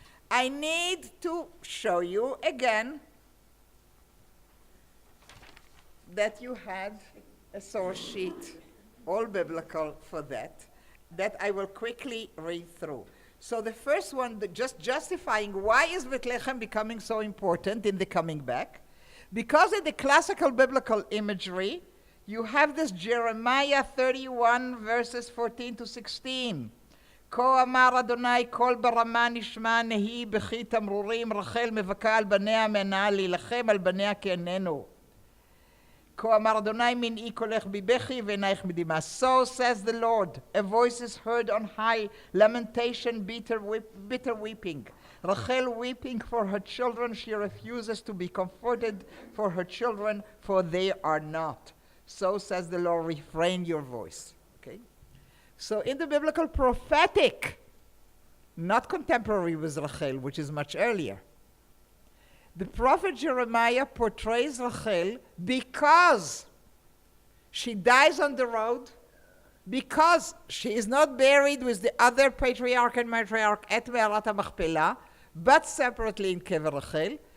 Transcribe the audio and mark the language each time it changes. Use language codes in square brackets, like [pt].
[en] I need to show you again that you had a source sheet, all biblical for that I will quickly read through. So the first one, just justifying why is Bethlehem becoming so important in the coming back. Because in the classical biblical imagery, you have this Jeremiah 31 verses 14 to 16. [he] כה אמר אדוני קול ברמה נשמע נהי בכי תמרורים רחל מבכה על בניה מנעה להילחם על בניה כי איננו. כה אמר אדוני מנעי קולך בבכי ועינייך מדמעה. [en] So says the Lord, a voice is heard on high, lamentation, bitter weeping. Rachel weeping for her children, she refuses to be comforted for her children, for they are not. So says the Lord, refrain your voice. Okay? So in the biblical prophetic, not contemporary with Rachel, which is much earlier, the prophet Jeremiah portrays Rachel because she dies on the road, because she is not buried with the other patriarch and matriarch at Me'arat HaMachpelah, but separately in Kever Rachel.